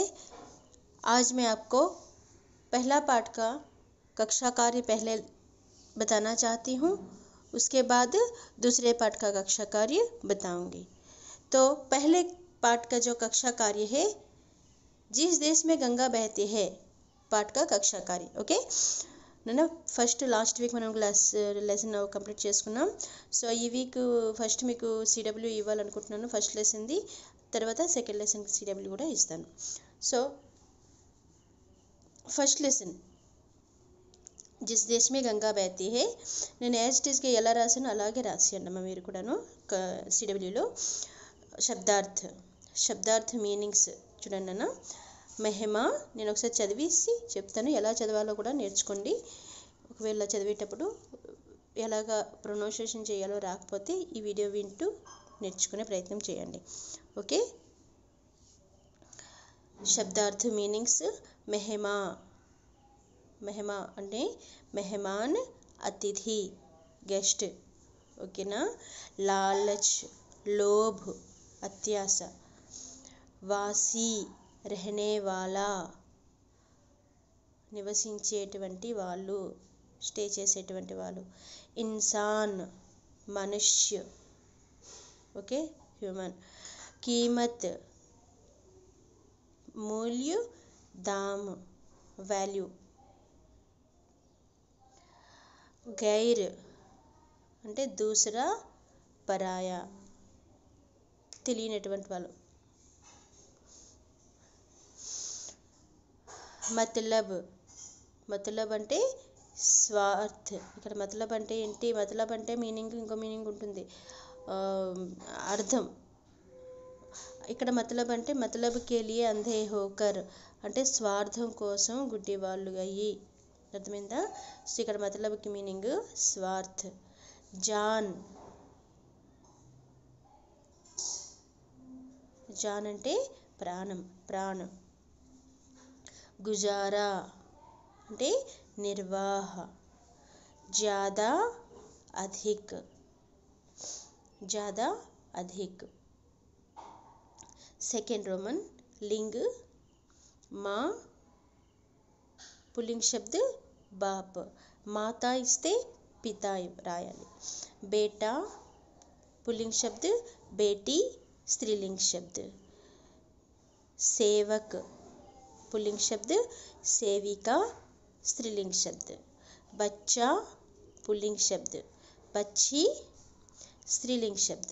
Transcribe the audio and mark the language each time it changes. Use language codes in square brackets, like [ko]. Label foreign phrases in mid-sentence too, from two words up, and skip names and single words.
[hi] आज मैं आपको पहला पार्ट का कक्षा कार्य पहले बताना चाहती हूँ, उसके बाद दूसरे पार्ट का कक्षा कार्य बताऊंगी। तो पहले पार्ट का जो कक्षा कार्य है, जिस देश में गंगा बहती है, पार्ट का कक्षा कार्य। [te] ఓకే నేను [en] first last week [te] మనం [en] lesson complete [te] చేసుకున్నాం. సో ఈ [en] week first [te] మీకు సిడబ్ల్యూ ఇవ్వాలనుకుంటున్నాను, ఫస్ట్ లెసన్ది. తర్వాత [en] second lesson CW [te] కూడా ఇస్తాను. [en] so first lesson [hi] जिस देश में गंगा बहती है, [te] నేను [en] as it is [te] ఎలా రాసాను అలాగే రాసియండి అమ్మ మీరు కూడాను. సిడబ్ల్యూలో శబ్దార్థ మీనింగ్స్ చూడండి అన్న. మెహమా నేను ఒకసారి చదివేసి చెప్తాను, ఎలా చదవాలో కూడా నేర్చుకోండి. ఒకవేళ చదివేటప్పుడు ఎలాగా ప్రొనౌన్సియేషన్ చేయాలో రాకపోతే ఈ వీడియో వింటూ నేర్చుకునే ప్రయత్నం చేయండి. ఓకే, శబ్దార్థ మీనింగ్స్. మెహమా అంటే మెహమాన్, అతిథి, గెస్ట్. ఓకేనా. [hi] लालच, लोभ, [te] అత్యాశ. [hi] వాసి, रहने वाला, [te] నివసించేటువంటి వాళ్ళు, స్టే చేసేటువంటి వాళ్ళు. [hi] इंसान, मनुष्य. [en] okay, human. [hi] कीमत, मूल्य, दाम, वैल्यू. [te] गैर అంటే [hi] दूसरा, पराया, [te] తెలియనటువంటి వాళ్ళు. మతలబ్ అంటే స్వార్థ్. ఇక్కడ మతలబ్ అంటే ఏంటి? మతలబ్ అంటే మీనింగ్, ఇంకో మీనింగ్ ఉంటుంది, అర్థం. ఇక్కడ మతలబ్ అంటే [hi] मतलब के लिए अंधे होकर [te] అంటే స్వార్థం కోసం గుడ్డివాళ్ళు అయ్యి. అర్థమైందా? సో ఇక్కడ మతలబ్కి మీనింగ్ స్వార్థ్. జాన్ అంటే ప్రాణం. గుజారా అంటే నిర్వాహ. [hi] ज़्यादा, अधिक. [en] second Roman [hi] लिंग माँ, पुल्लिंग शब्द बाप. [te] మాతా ఇస్తే పితా రాయాలి. [hi] बेटा पुल्लिंग शब्द, बेटी स्त्रीलिंग शब्द. సేవక్ पुल्लिंग शब्द, सेविका स्त्रीलिंग शब्द. बच्चा पुल्लिंग शब्द, बच्ची स्त्रीलिंग शब्द.